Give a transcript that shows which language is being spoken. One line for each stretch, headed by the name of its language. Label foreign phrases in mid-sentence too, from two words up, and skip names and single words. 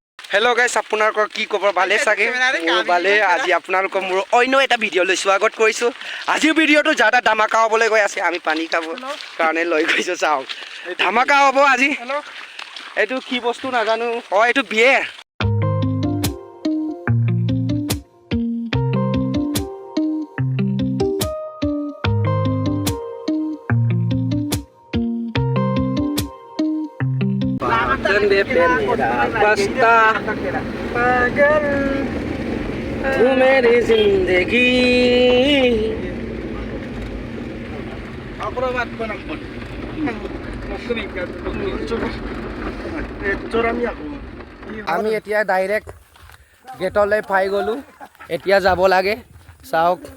English: hello guys
Assamese: আপোনালোকৰ কি খবৰ ভালে চাগে ভালে আজি আপোনালোকৰ মোৰ অন্য এটা ভিডিও লৈ স্বাগত কৰিছো আজি ভিডিওটো জাদা ধামাকা হ'বলৈ গৈ আছে আমি পানী খাব কাৰণে লৈ গৈছো চাও ধামাকা হ'ব আজি এটো কি বস্তু নাজানো হয় এটো বিয়েৰ
Hindi: दे पे मेरा बस्ता पागल तू मेरी जिंदगी
Assamese: আমি এতিয়া ডাইৰেক্ট গেটলৈ পাই গলো এতিয়া যাব লাগে চাওক